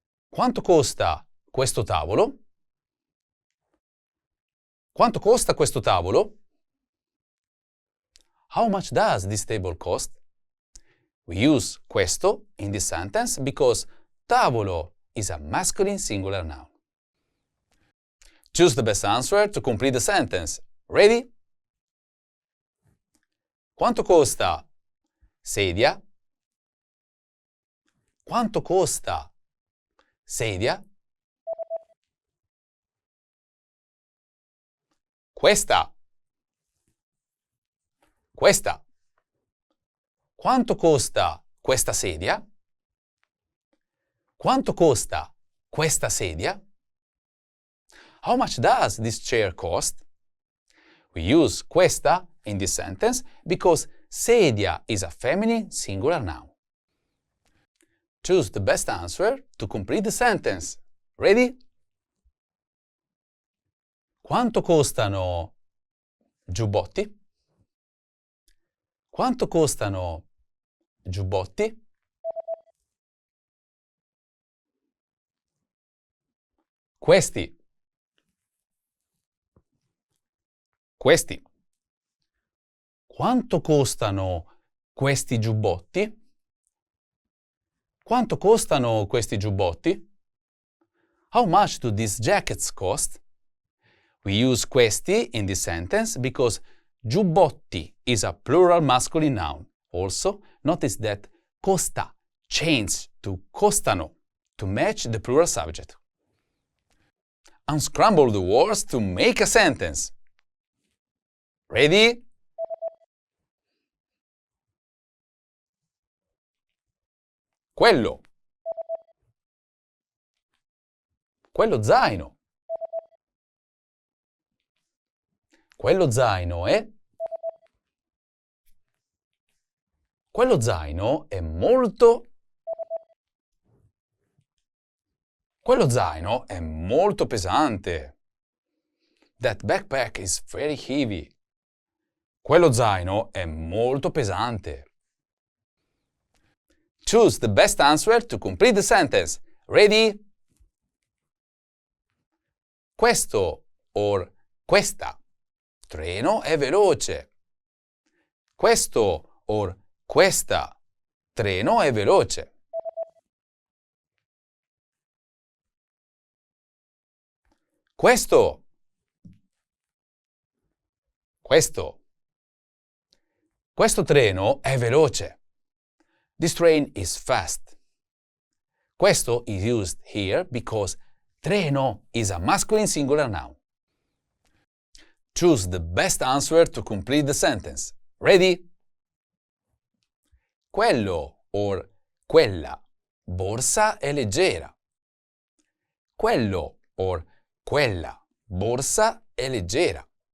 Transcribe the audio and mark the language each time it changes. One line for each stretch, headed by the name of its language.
Italian: Quanto costa questo tavolo? Quanto costa questo tavolo?
English: How much does this table cost? We use questo in this sentence because tavolo is a masculine singular noun. Choose the best answer to complete the sentence. Ready?
Italian: Quanto costa sedia? Quanto costa sedia? Questa. Questa. Quanto costa questa sedia? Quanto costa questa sedia?
English: How much does this chair cost? We use questa in this sentence because sedia is a feminine singular noun. Choose the best answer to complete the sentence. Ready?
Italian: Quanto costano giubbotti? Quanto costano giubbotti? Questi. Questi. Quanto costano questi giubbotti? Quanto costano questi giubbotti?
English: How much do these jackets cost? We use questi in this sentence because giubbotti is a plural masculine noun. Also, notice that costa changed to costano to match the plural subject. Unscramble the words to make a sentence. Ready?
Italian: Quello. Quello zaino. Quello zaino è. Quello zaino è molto... Quello zaino è molto pesante.
English: That backpack is very heavy.
Italian: Quello zaino è molto pesante.
English: Choose the best answer to complete the sentence. Ready?
Italian: Questo or questa treno è veloce. Questo or questa treno è veloce. Questo. Questo treno è veloce.
English: This train is fast. Questo is used here because treno is a masculine singular noun. Choose the best answer to complete the sentence. Ready?
Italian: Quello or quella borsa è leggera. Quello or quella borsa è leggera.